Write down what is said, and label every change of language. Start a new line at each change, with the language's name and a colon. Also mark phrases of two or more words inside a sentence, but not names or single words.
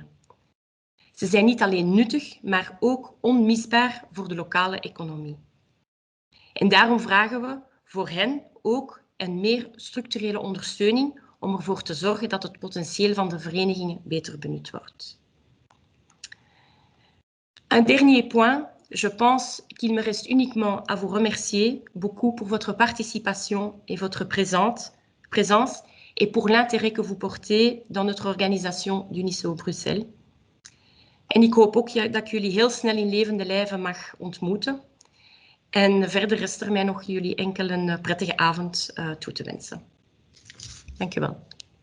Dutch: Ze zijn niet alleen nuttig, maar ook onmisbaar voor de lokale economie. En daarom vragen we voor hen ook een meer structurele ondersteuning om ervoor te zorgen dat het potentieel van de verenigingen beter benut wordt.
French: Un dernier point, je pense qu'il me reste uniquement à vous remercier beaucoup pour votre participation et votre présence et pour l'intérêt que vous portez dans notre organisation d'Uniso Bruxelles.
Dutch: En ik hoop ook dat ik jullie heel snel in levende lijven mag ontmoeten. En verder rest er mij nog jullie enkel een prettige avond toe te wensen. Dank u wel.